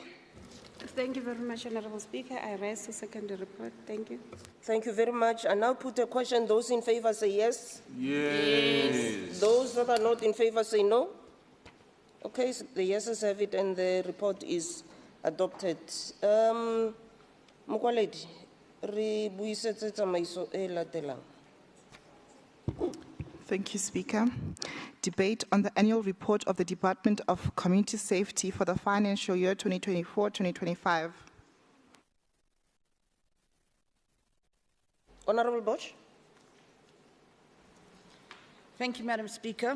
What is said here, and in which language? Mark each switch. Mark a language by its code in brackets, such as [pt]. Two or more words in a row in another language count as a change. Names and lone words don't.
[en] Thank you very much, Honourable Speaker. I rise to second the report. Thank you. Thank you very much. I now put a question. Those in favour say yes. Yes. Those that are not in favour say no. Okay, so the yeses have it and the report is adopted. [tn] Mokwaledi, re buisetse tsamaiso e latelang. [en] Thank you, Speaker. Debate on the annual report of the Department of Community Safety for the financial year 2024-2025. Honourable Bosch. Thank you, Madam Speaker.